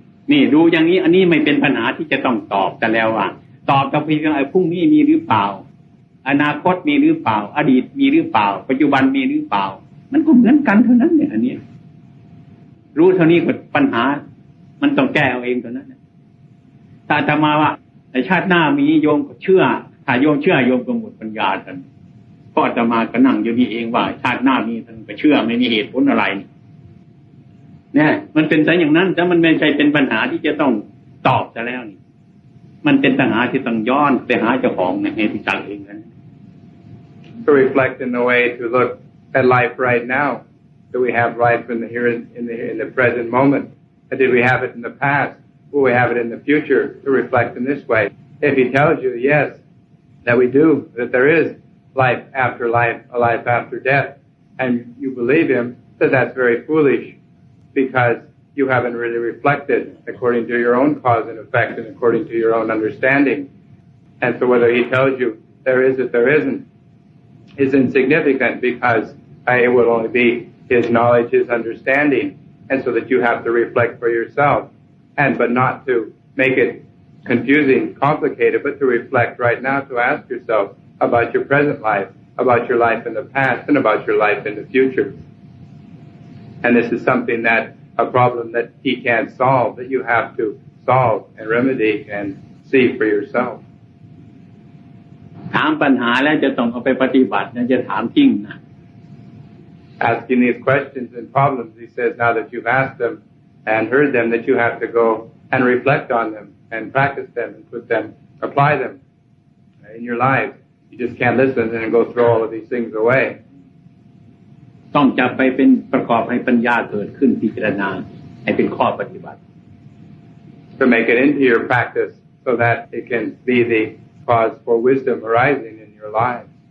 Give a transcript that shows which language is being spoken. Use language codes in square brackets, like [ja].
[th] นี่ดูอย่างนี้อันนี้ไม่เป็นปัญหาที่จะต้องตอบแต่แล้วว่าตอบกับพี่ว่าพรุ่งนี้มีหรือเปล่าอนาคตมีหรือเปล่าอดีตมีหรือเปล่าปัจจุบันมีหรือเปล่ามันก็เหมือนกันเท่านั้นเนี่ยอันนี้รู้เท่านี้ก็ปัญหามันต้องแก้เอาเองเท่านั้นถ้าอาตมาว่าแต่ชาติหน้ามีโยมก็เชื่อถ้าโยมเชื่อโยมก็หมดปัญญาทันก็อาตมาก็นั่งอยู่นี่เองว่าชาติหน้ามีท่านก็เชื่อไม่มีเหตุผลอะไร เนี่ยมันเป็นแต่อย่างนั้นแต่มันไม่ใช่เป็นปัญหาที่จะต้องตอบซะแล้วนี่มันเป็นปัญหาที่ต้องย้อนไปหาเจ้าของในที่ตั้งเองนั้น [en] To reflect in the way to look at life right now. Do we have life in the here in the present moment? Or did we have it in the past? Will we have it in the future? To reflect in this way. If he tells you yes, that we do, that there is life after life, a life after death, and you believe him, then that's very foolish, because you haven't really reflected according to your own cause and effect and according to your own understanding. And so whether he tells you there is or there isn't is insignificant, because it will only be his knowledge, his understanding, and so that you have to reflect for yourself, but not to make it confusing, complicated, but to reflect right now, to ask yourself about your present life, about your life in the past, and about your life in the future. And this is something that a problem that he can't solve, that you have to solve and remedy and see for yourself. [th] ถามปัญหาแล้วจะต้องเอาไปปฏิบัตินะจะถามจริงนะ [en] Asking these questions and problems, he says, now that you've asked them and heard them, that you have to go and reflect on them and practice them and put them, apply them in your life. You just can't listen and go throw all of these things away. [th] ต้องจับไปเป็นประกอบให้ปัญญาเกิดขึ้นพิจารณาให้เป็นข้อปฏิบัติ [en] To make it into your practice so that it can be the cause for wisdom arising in your lives.